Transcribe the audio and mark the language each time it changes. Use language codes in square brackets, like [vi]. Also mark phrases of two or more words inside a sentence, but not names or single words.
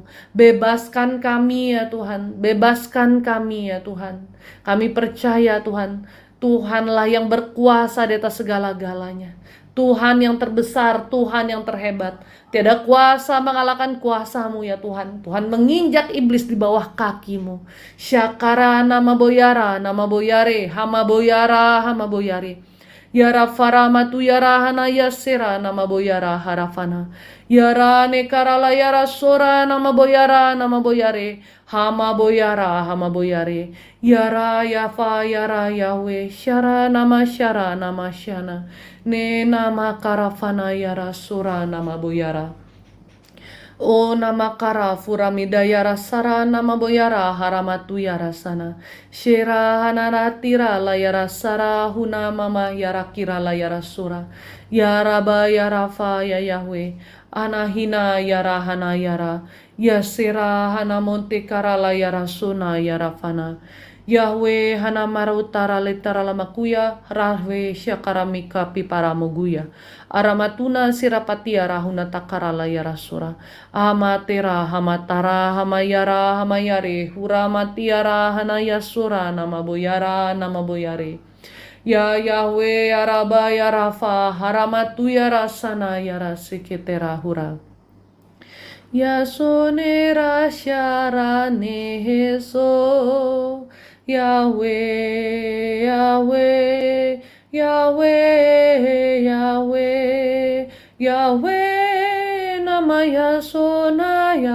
[id] Bebaskan kami ya Tuhan, bebaskan kami ya Tuhan. Kami percaya Tuhan, Tuhanlah yang berkuasa di atas segala-galanya. Tuhan yang terbesar, Tuhan yang terhebat. Tiada kuasa mengalahkan kuasa-Mu ya Tuhan. Tuhan menginjak iblis di bawah kaki-Mu. Syakara nama boyara, nama boyare, hama boyara, hama boyare. Ya Rafara matu ya rahana ya sera nama boyara harafana. Ya rane karala ya rasora nama boyara nama boyare. Hama boyara hama boyare. Ya ra ya fa ya ra Yahweh syara nama syana. Ne nama karafana ya rasura nama boyara. O nama kara furamida yara sara nama boyara haramatu yara sana. Shera hanara tira la yara sara huna mama yara kira la yara sura. Yara ba yara fa ya Yahweh. Anahina yara hana yara. Ya sera hana monte kara la yara suna yara fana. Yahweh hanamara utara letara lamakuya, rahwe syakaramika piparamoguya. Aramatuna sirapatia rahuna takarala yarasura. Amatera hamatara hamayara hamayare, huramatiara hanayasura namaboyara namaboyare. Ya Yahweh ya Rabba ya Rafa, haramatu ya rasana ya rasiketera hura. Ya sonera syarane heso. Yahweh, Yahweh, Yahweh, Yahweh, Yahweh, nama Yasona,